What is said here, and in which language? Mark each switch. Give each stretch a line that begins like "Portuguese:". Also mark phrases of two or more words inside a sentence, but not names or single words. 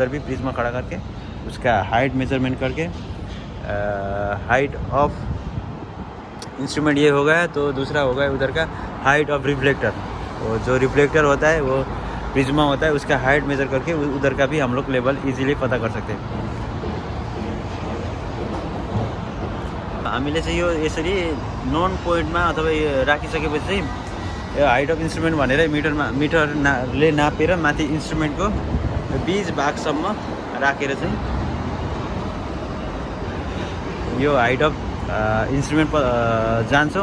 Hindi: उधर भी प्रिज्मा खड़ा करके उसका
English: height measurement
Hindi: करके
English: height of instrument
Hindi: ये हो गया. तो दूसरा हो गया उधर का
English: height of reflector.
Hindi: वो जो रिफ्लेक्टर होता है वो प्रिज्मा होता है, उसका
English: height measure
Hindi: करके उधर का भी हम लोग
English: level easily
Hindi: पता कर सकते हैं.
Nepali: हामीले चाहिँ यो यसरी
English: known pointमा
Nepali: अथवा यो राखिसकेपछि चाहिँ यो
English: height of instrument
Nepali: भनेर मिटरले नापेर माथि इन्स्ट्रुमेन्टको बीच भागसम्म राखेर चाहिँ यो
English: height of instrument
Nepali: जान्छौँ.